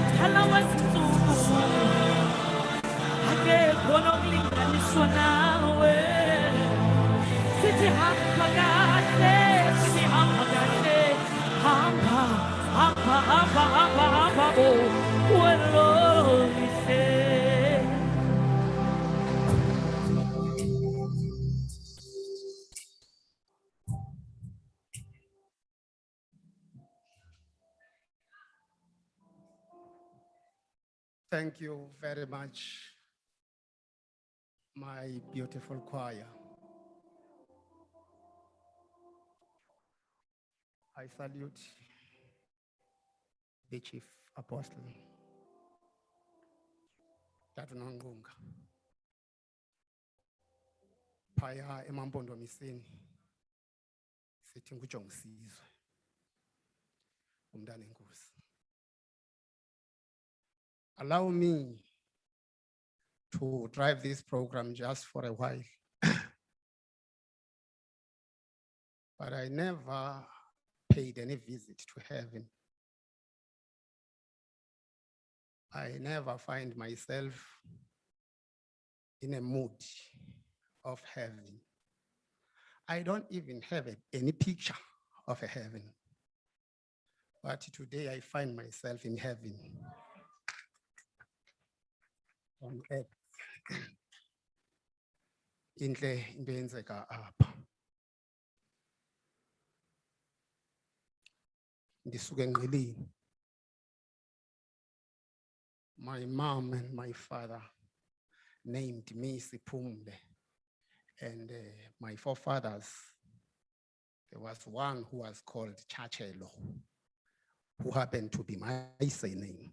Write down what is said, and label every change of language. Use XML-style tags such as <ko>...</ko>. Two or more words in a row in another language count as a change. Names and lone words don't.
<xh>Kudala wezinsuku akekho nokulinganiswa nawe. Sithi hamba kahle, sihamba kahle, hamba, hamba, hamba, hamba, hamba, oh, wena lihle.</xh> <en>Thank you very much, my beautiful choir. I salute the Chief Apostle, Dr. Nongqunga.</en> <xh>Phaya emampondomiseni sithi nguJongisizwe umntana enkosi.</xh> <en>Allow me to drive this program just for a while. But I never paid any visit to heaven. I never find myself in a mood of heaven. I don't even have any picture of a heaven. But today I find myself in heaven on earth.</en> <xh>Intle into eyenzeka apha. Ndisuka eNgqeleni.</xh> <en>My mom and my father named me Sipumle, and my forefathers, there was one who was called Chachelo, who happened to be my surname.</en>